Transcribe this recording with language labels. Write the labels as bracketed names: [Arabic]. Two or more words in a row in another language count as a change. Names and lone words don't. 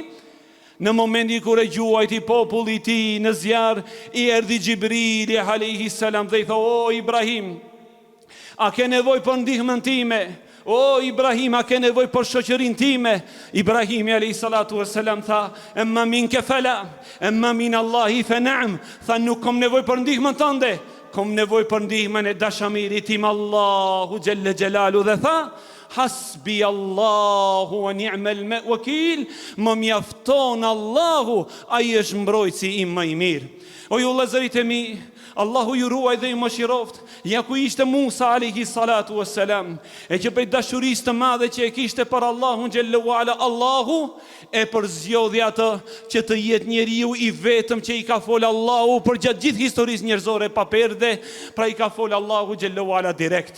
[Albanian] Në momentin kur e gjuajti populli i tij në zjarr, i erdhi Xhibrili [Arabic] عليه السلام [Albanian] dhe i tha: "O Ibrahim, a ke nevojë për ndihmën time? O Ibrahim, a ke nevojë për shoqërinë time?" [Arabic] Ibrahimi عليه الصلاة والسلام tha: "أما منك فلا أما من الله فنعم." [Albanian] Tha: "Nuk kam nevojë për ndihmën tënde, kam nevojë për ndihmën e dashamirit tim Allahu [Arabic] جل جلاله." [Albanian] Dhe tha: [Arabic] "حسبي الله ونعم الوكيل." [Albanian] Më mjafton Allahu, ai është mbrojtësi im më i mirë. O ju vëllezërit e mi, Allahu ju ruaj dhe ju mëshiroft. Ja ku ishte Musa [Arabic] عليه الصلاة والسلام, [Albanian] e që prej dashurisë të madhe që e kishte për Allahun [Arabic] جل وعلا, [Albanian] Allahu e përzgjodhi atë që të jetë njeriu i vetëm që i ka fol Allahu për gjatë gjithë historisë njerëzore pa perde, pra i ka fol Allahu [Arabic] جل وعلا [Albanian] direkt.